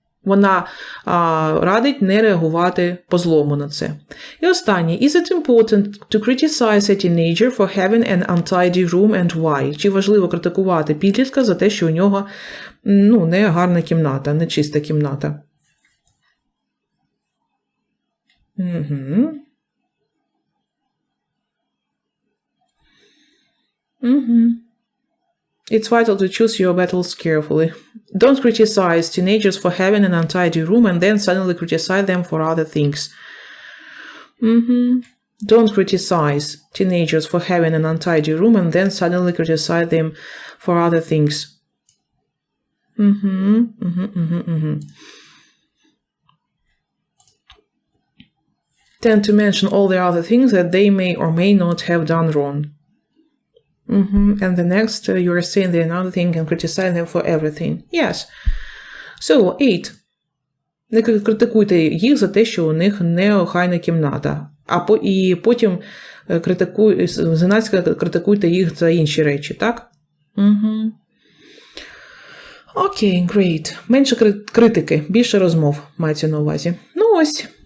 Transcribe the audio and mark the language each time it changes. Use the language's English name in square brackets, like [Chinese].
[Ukrainian] Вона радить не реагувати по злому на це. І останнє. [English] Is it important to criticize a teenager for having an untidy room and why? [Ukrainian] Чи важливо критикувати підлітка за те, що у нього не гарна кімната, не чиста кімната? [English] It's vital to choose your battles carefully. Don't criticize teenagers for having an untidy room and then suddenly criticize them for other things. Don't criticize teenagers for having an untidy room and then suddenly criticize them for other things. Tend to mention all the other things that they may or may not have done wrong. And the next, you are saying they're another thing and criticize them for everything. Yes. So, 8. [Ukrainian] Не критикуйте їх за те, що у них не охайна кімната. І потім зненацька критикуйте їх за інші речі, так? Окей, great. Менше критики, більше розмов мається на увазі. Ось.